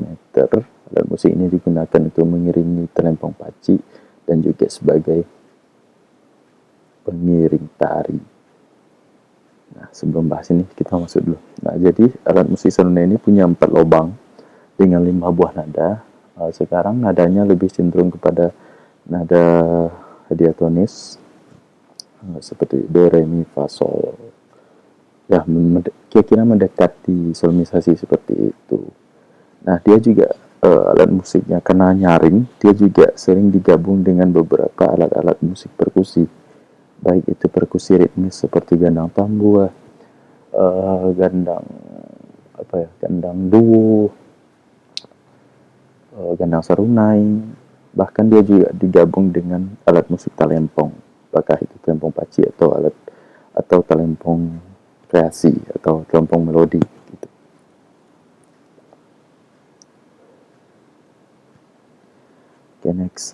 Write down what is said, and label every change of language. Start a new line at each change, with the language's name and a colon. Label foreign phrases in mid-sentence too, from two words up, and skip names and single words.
Indonesian: Alat musik ini digunakan untuk mengiringi telempong paci dan juga sebagai pengiring tari. Nah, sebelum bahas ini kita masuk dulu. Nah, jadi alat musik sarunai ini punya 4 lubang dengan 5 buah nada. Sekarang nadanya lebih cenderung kepada nada diatonis, seperti do, re, mi, fa, sol. Ya, kira-kira mendekati solmisasi seperti itu. Nah, dia juga alat musiknya karena nyaring, dia juga sering digabung dengan beberapa alat-alat musik perkusi, baik itu perkusi ritmis seperti gandang tambua, gandang gandang duo, gandang serunai, bahkan dia juga digabung dengan alat musik talempong, apakah itu talempong paci atau talempong kreasi atau talempong melodi gitu.
English: Okay, next.